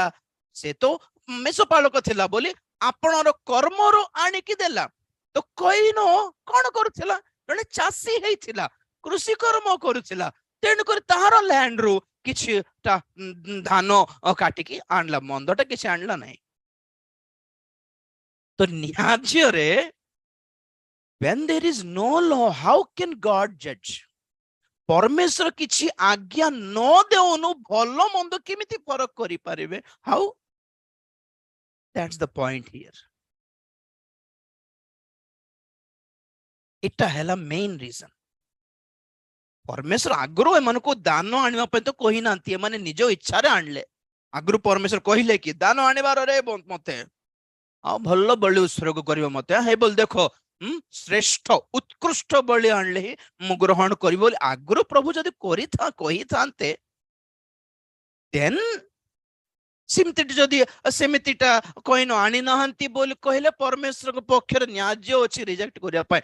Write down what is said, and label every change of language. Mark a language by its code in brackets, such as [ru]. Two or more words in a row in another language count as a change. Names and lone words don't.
[or] ସେ ତ ମେଷପାଳକ ଥିଲା ବୋଲି ଆପଣର କର୍ମରୁ ଆଣିକି ଦେଲା। ତ କଇନ କଣ କରୁଥିଲା? ଜଣେ ଚାଷୀ ହେଇଥିଲା, କୃଷି କର୍ମ କରୁଥିଲା, ତେଣୁକରି ତାହାର ଲ୍ୟାଣ୍ଡରୁ କିଛିଟା ଧାନ କାଟିକି ଆଣିଲା, ମନ୍ଦଟା କିଛି ଆଣିଲା ନାହିଁ। ତ ନ୍ୟାଯ୍ୟରେ [en] when there is no law, how can God judge? [or] ପରମେଶ୍ୱର କିଛି ଆଜ୍ଞା ନ ଦେଉନୁ ଭଲ ମନ୍ଦ କେମିତି ଫରକ କରିପାରିବେ? [en] How? That's the point here. [or] ଏଟା ହେଲା [en] main reason. [or] ପରମେଶ୍ୱର ଆଗରୁ ଏମାନଙ୍କୁ ଦାନ ଆଣିବା ପାଇଁ ତ କହିନାହାନ୍ତି, ଏମାନେ ନିଜ ଇଚ୍ଛାରେ ଆଣିଲେ। ଆଗରୁ ପରମେଶ୍ୱର କହିଲେ କି ଦାନ ଆଣିବାର ରେ ମତେ ଆଉ ଭଲ ବଳି ଉତ୍ସର୍ଗ କରିବ ମତେ, ହେ ବୋଲି ଦେଖ, ଶ୍ରେଷ୍ଠ ଉତ୍କୃଷ୍ଟ ବଳି ଆଣିଲେ ହିଁ ମୁଁ ଗ୍ରହଣ କରିବି ବୋଲି ଆଗରୁ ପ୍ରଭୁ ଯଦି କହିଥାନ୍ତେ, ଦେନ୍ ସେମିତିଟା କଇନ ଆଣି ନାହାନ୍ତି ବୋଲି କହିଲେ ପରମେଶ୍ୱରଙ୍କ ପକ୍ଷରେ ନ୍ୟାଯ୍ୟ ଅଛି ରିଜେକ୍ଟ କରିବା ପାଇଁ।